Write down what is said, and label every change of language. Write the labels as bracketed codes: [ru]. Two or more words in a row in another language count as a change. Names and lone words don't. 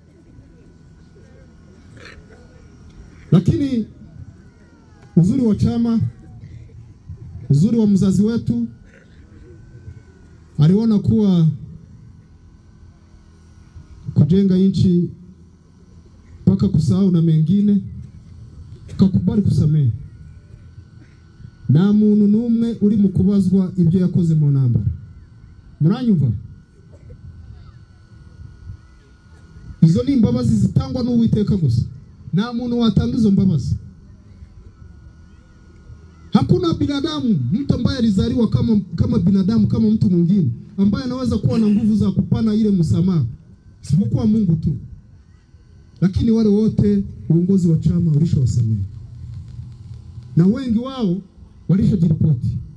[sw] Lakini uzuri wa chama, uzuri wa mzazi wetu, aliona kuwa kujenga nchi mpaka kusahau na mengine, kakubali kusamehe. [rw] Na muntu numwe uri mu kubazwa ibyo yakoze mu ntambara. Muranyumva? Izo ni imbabazi zitangwa n'Uwiteka gusa. Na muntu watanga izo mbabazi. [sw] Hakuna binadamu, mtu ambaye alizaliwa kama binadamu, kama mtu mwingine, ambaye anaweza kuwa na nguvu za kupana ile msamaha, isipokuwa Mungu tu. Lakini wale wote uongozi wa chama ulishawasamehe. Na wengi wao walishajiripoti.